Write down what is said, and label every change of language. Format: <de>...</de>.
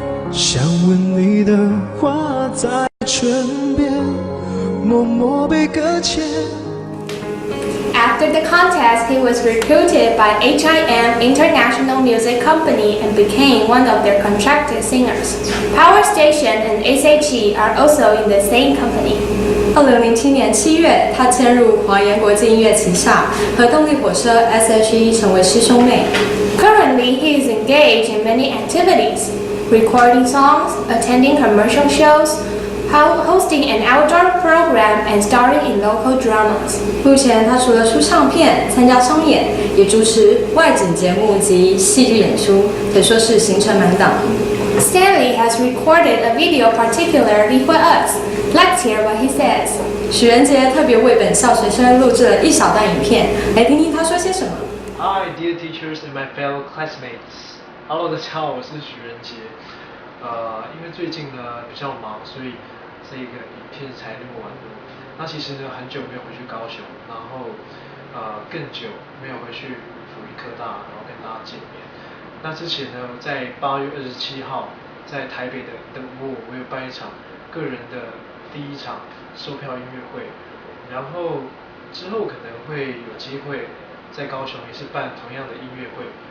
<zh>想吻你的话在唇边，默默被搁浅。</zh> <en>After the contest, he was recruited by HIM International Music Company and became one of their contracted singers. Power Station and SHE are also in the same company.</en> <zh>2007年7月，他迁入华研国际音乐旗下，和动力火车 SHE 成为师兄妹。</zh> <en>Currently, he is engaged in many activities, recording songs, attending commercial shows, hosting an outdoor program, and starring in local dramas.</en> <zh>目前，他除了出唱片、参加商演，也主持外景节目及戏剧演出，可说是行程满档。</zh> <en>Stanley has recorded a video particularly for us. Let's hear what he says.</en> <zh>许仁杰特别为本校学生录制了一小段影片，来听听他说些什么。</zh> <en>Hi, dear teachers and my fellow classmates.</en> <zh>Hello， 大家好，我是许仁杰。因为最近呢比较忙，所以这个影片才录完的。那其实呢很久没有回去高雄，然后更久没有回去辅仁科大，然后跟大家见面。那之前呢，在8月27号在台北的灯屋，我有办一场个人的第一场售票音乐会，然后之后可能会有机会在高雄也是办同样的音乐会。</zh>